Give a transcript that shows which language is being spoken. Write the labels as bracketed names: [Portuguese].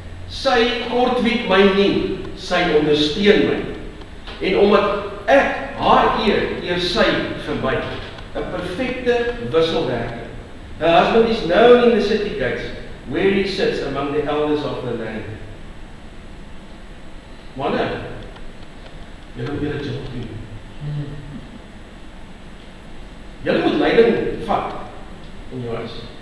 [Afrikaans] Sy kortwiek my nie, sy ondersteun my. En omdat ek haar eer sy vir my. 'n perfekte wisselwerking. [English] Her husband is known in the city gates, where he sits among the elders of the land. [Afrikaans] Manne, julle moet julle job doen. Julle moet leiding vat in jou huis.